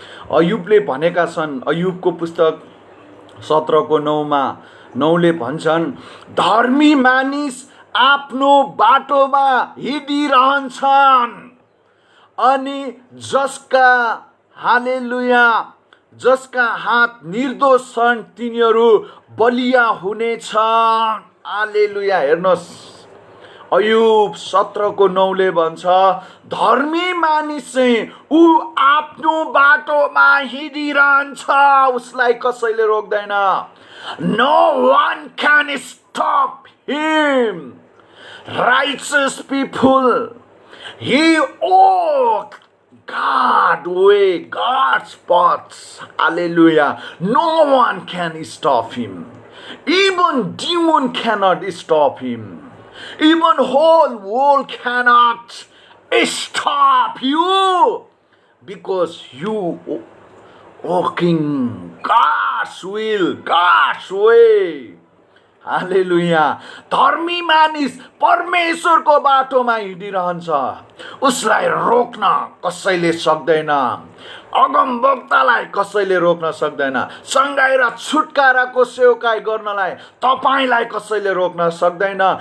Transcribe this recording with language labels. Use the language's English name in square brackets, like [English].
[Nepali] अयुबले भनेका छन्, अयुबको पुस्तक 17:9 भन्छन्, धर्मी मानिस आफ्नो बाटोमा हिँडिरहन्छन् अनि जसका, हालेलुया, जसका हात निर्दोष छन् तिनीहरू बलिया हुनेछन्। हालेलुया। हेर्नुहोस्, अयुब 17:9 भन्छ, धर्मी मानिस चाहिँ ऊ आफ्नो बाटोमा हिँडिरहन्छ, उसलाई कसैले रोक्दैन। [English] No one can stop him. Righteous people, he walk God's way, God's paths. Hallelujah. No one can stop him. Even demon cannot stop him. Even whole world cannot stop you, because you walking God's will, God's way. [Nepali] हालेलुया. धर्मी मानिस परमेश्वरको बाटोमा हिँडिरहन्छ, उसलाई रोक्न कसैले सक्दैन. अगमवक्तालाई कसैले रोक्न सक्दैन. सङ्घाइ र छुटकाराको सेवकाई गर्नलाई तपाईलाई कसैले रोक्न सक्दैन.